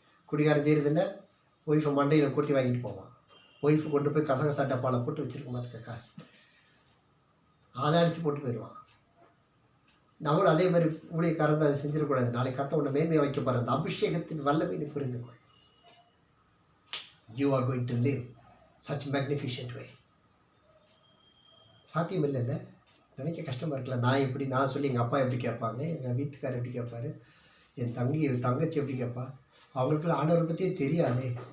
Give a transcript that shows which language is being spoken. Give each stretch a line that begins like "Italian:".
Tamil: குடிகாரம் செய்கிறதுன்னா wifi மண்டையில் கொட்டி வாங்கிட்டு போவான். ஒய்ஃபு கொண்டு போய் கசகசா டப்பாவில் போட்டு வச்சுருக்க மாதிரி காசு அதை அடித்து போட்டு போயிடுவான். நம்மளும் அதே மாதிரி ஊழியக்காரன் அதை செஞ்சிடக்கூடாது. நாளைக்கு கர்த்தர் உன்னை மேன்மையை வைக்க போகிற அந்த அபிஷேகத்தின் வல்லமை நீ புரிந்து கொள்.
English: You are going to live such magnificent way.
Tamil: சாத்தியம் இல்லைல்ல, நினைக்க கஷ்டமாக இருக்கலாம். நான் சொல்லி எங்கள் அப்பா எப்படி கேட்பாங்க, எங்கள் வீட்டுக்காரர் எப்படி கேட்பாரு, என் தங்கச்சி எப்படி கேட்பா. அவங்களுக்குள்ள ஆண்டவரை பற்றியே தெரியாதே.